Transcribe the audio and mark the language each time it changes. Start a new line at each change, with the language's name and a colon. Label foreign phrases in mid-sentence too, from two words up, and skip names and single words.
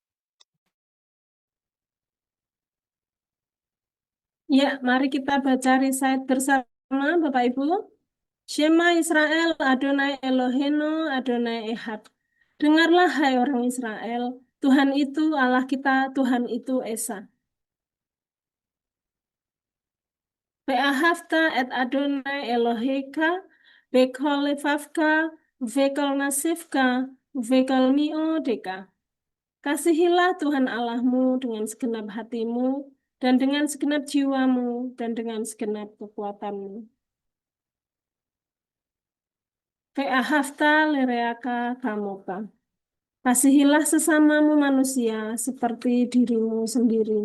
Indonesian: Ya, mari kita baca risaid bersama, Bapak Ibu.
Hebrew: שמע ישראל אדני אלהינו אדני אחד.
Indonesian: Dengarlah, hai orang Israel, Tuhan itu Allah kita, Tuhan itu Esa.
Hebrew: ואהבת את אדני אלהיך בכל לבבך ובכל נפשך ובכל מאדך.
Indonesian: Kasihilah Tuhan Allahmu dengan segenap hatimu, dan dengan segenap jiwamu, dan dengan segenap kekuatanmu.
Hebrew: ואהבת לרעך כמוך.
Indonesian: Kasihilah sesamamu manusia seperti dirimu sendiri.